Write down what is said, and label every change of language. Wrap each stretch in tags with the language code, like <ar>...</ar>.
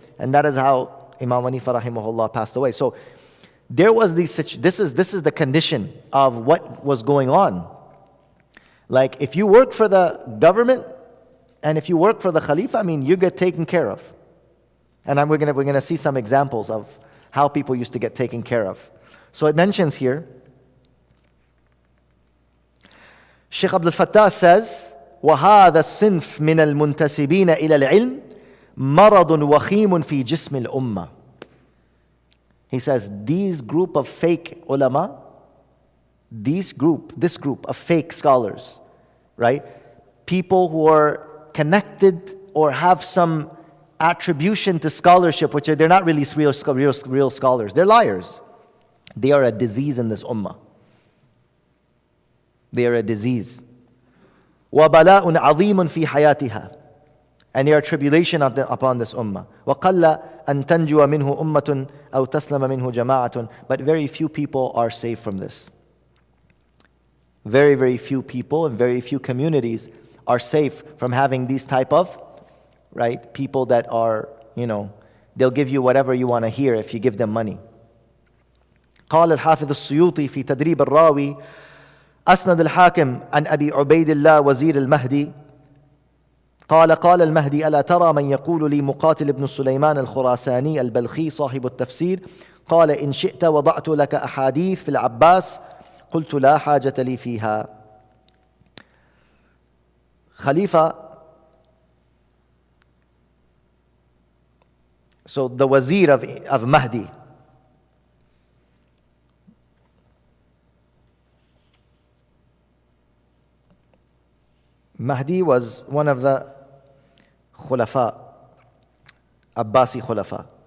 <en>And that is how Imam Hanifa rahimahullah passed away. So there was this is the condition of what was going on. Like if you work for the government and if you work for the Khalifa, I mean, you get taken care of. And we're going to see some examples of how people used to get taken care of. So it mentions here, Shaykh Abdul Fattah says,</en> <ar>وَهَذَا الصِّنْفِ مِنَ الْمُنْتَسِبِينَ إِلَى الْعِلْمِ مَرَضٌ وَخِيمٌ فِي جِسْمِ الْأُمَّةِ.</ar> <en>He says, these group of fake ulama, this group of fake scholars, right? People who are connected or have some attribution to scholarship, which they're not really real scholars. They're liars. They are a disease in this ummah. They are a disease.</en> <ar>وَبَلَاءٌ عَظِيمٌ فِي حَيَاتِهَا.</ar> <en>And they are tribulation upon this ummah.</en> <ar>وَقَلَّ أَن تَنْجُوَ مِنْهُ أُمَّةٌ أَوْ تَسْلَمَ مِنْهُ جَمَاعَةٌ.</ar> <en>But very few people are saved from this. Very, very few people and very few communities are safe from having these type of, right, people that are, they'll give you whatever you want to hear if you give them money.</en> <ar>قال الحافظ السيوطي في تدريب الراوي أسند الحاكم عن أبي عبيد الله وزير المهدي قال المهدي ألا ترى من يقول لي مقاتل بن سليمان الخراساني البلخي صاحب التفسير قال إن شئت وضعت لك أحاديث في العباس قلت لا حاجة لي فيها.</ar> <en>Khalifa, so the wazir of Mahdi, Mahdi was one of the khulafa, Abbasi khulafa.</en>